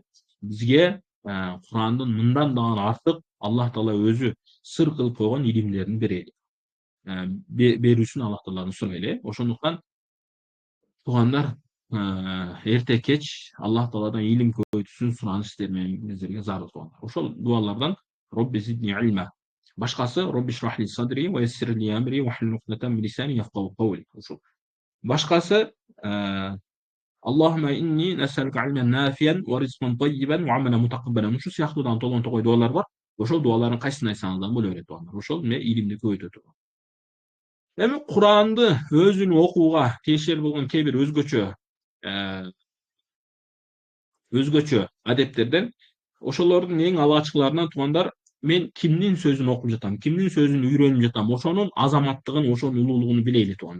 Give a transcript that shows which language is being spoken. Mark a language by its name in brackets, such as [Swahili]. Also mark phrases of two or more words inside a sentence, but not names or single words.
[Kyrgyz] Бизге Курандын мындан дагы артык Аллах Таала өзү сыр кылып койгон илимдерин берели. Берүүсүн Аллах Тааладан сурайлы. Ошондуктан туугандар, эрте кеч Аллах Тааладан илим көбөйтүүсүн сураныш сиздер менен биздерге зарыл туугандар. Ошол дуалардан [Arabic] رب زدني علما. Башкасы رب اشرح لي صدري ويسر لي أمري واحلل عقدة من لساني يفقهوا قولي. [Kyrgyz] Ошол. [Arabic] Башкасы اللهم إني أسألك علما نافعا ورزقا طيبا وعملا متقبلا. [Kyrgyz] Ушул сыяктуудан толгон токой дуалар бар. Ошол дуалардын кайсысын айтсаңыздар боло берет туугандар. Ошол эмне илимди көбөйтө турган. Эми Куранды өзүн окууга тиешелүү болгон кээ бир өзгөчө адептерден ошолордун эң алгачкыларынан туугандар, мен кимдин сөзүн окуп жатам, кимдин сөзүн үйрөнүп жатам, ошонун азаматтыгын, ошонун улуулугун билели туугандар.